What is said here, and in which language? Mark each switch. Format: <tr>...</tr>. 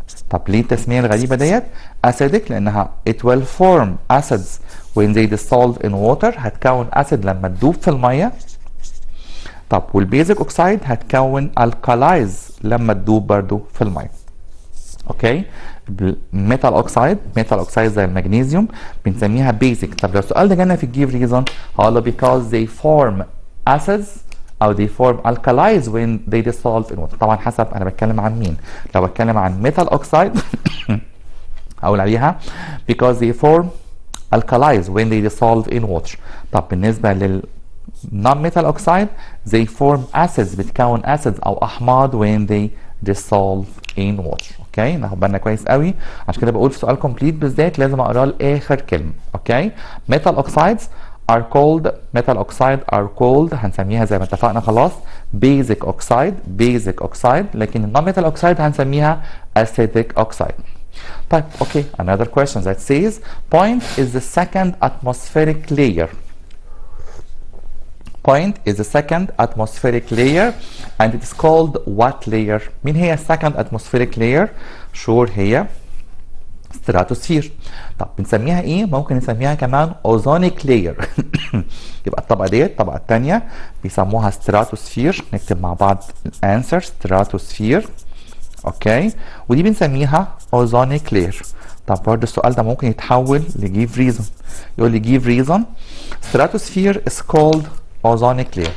<ar>طب ليه التسميه الغريبه ديت؟ اسيديك لانها</ar> <en>it will form acids when they dissolve in water،</en> <ar>هتكون اسيد لما تدوب في الميه. طب والبيزك اوكسيد هتكون الكالايز لما تدوب برضو في الميه. اوكي ميتال اوكسيد، ميتال اوكسيد زي المغنيسيوم بنسميها بيزك. طب لو السؤال ده جانا في الجيف ريزون هقول له</ar> <en>because they form acids او they form alkalis when they dissolve in water.</en> <ar>طبعا حسب انا بتكلم عن مين. لو بتكلم عن ميتال اوكسيد اقول عليها</ar> <en>because they form alkalis when they dissolve in water.</en> <ar>طب بالنسبه لل</ar> <en>non-metal oxide they form acids، بتكون acids</en> <ar>او احماض</ar> <en>when they dissolve in water.</en> <ar>اوكي ناخد بالنا كويس قوي، عشان كده بقول في سؤال كومبليت بالذات لازم اقراه لاخر كلمه. اوكي</ar> <en>metal oxides are called</en> <ar>هنسميها زي ما اتفقنا خلاص basic oxide، لكن non-metal oxide هنسميها acidic oxide. طيب اوكي</ar> <en>another question that says point is the second atmospheric layer. Point is the second atmospheric layer and it is called what layer?</en> <ar>مين هي</ar> <en>second atmospheric layer؟ sure هي stratosphere.</en> <ar>طب بنسميها ايه؟ ممكن نسميها كمان ozonic layer. يبقى الطبقة ديت الطبقة الثانية بيسموها stratosphere. نكتب مع بعض الانسر stratosphere. اوكي ودي بنسميها ozonic layer. طب برضه السؤال ده ممكن يتحول لجيف ريزون، يقول لي جيف ريزون</ar> <en>stratosphere is called ozonic layer.</en>